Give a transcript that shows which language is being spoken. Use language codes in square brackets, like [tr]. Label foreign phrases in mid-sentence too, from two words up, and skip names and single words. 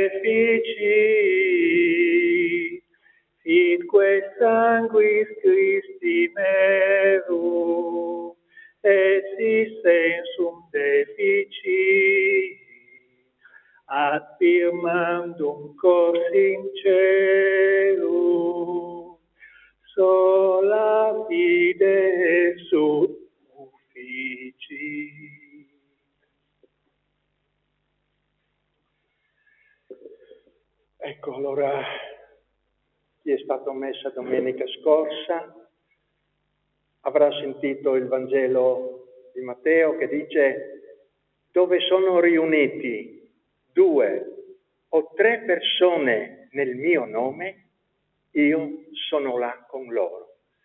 [la] efficit, fitque sanguis Christi merum, et si sensum deficit, ad firmandum cor sincerum, sola fide sufficit. [it] Ecco, allora, chi è stato messa domenica scorsa avrà sentito il Vangelo di Matteo che dice: dove sono riuniti 2 o 3 persone nel mio nome, io sono là con loro.